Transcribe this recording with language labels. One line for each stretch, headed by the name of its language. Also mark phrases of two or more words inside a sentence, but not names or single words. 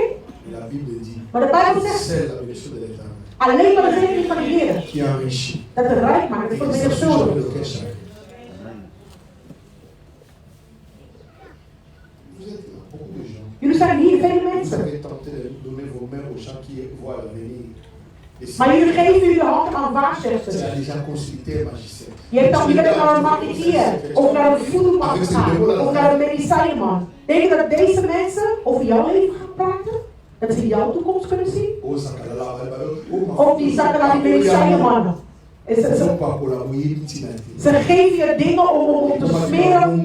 Dutch: Maar de Bijbel zegt, alleen maar de zegen van de Heer, dat het rijk maakt, dat het vermenigvuldigt. Jullie zijn hier, vele mensen. Maar jullie geven jullie de hand aan
French: Tu
Dutch: waarzegsters.
French: as déjà consulté un magicien.
Dutch: Je bent naar een marketeer, of naar een voedelman gegaan, of naar een medicijnman. Denk je dat deze mensen over jouw leven gaan praten? Dat ze jouw toekomst kunnen zien? Of die zakken naar die medicijnmannen. Ze geven je dingen om te smeren.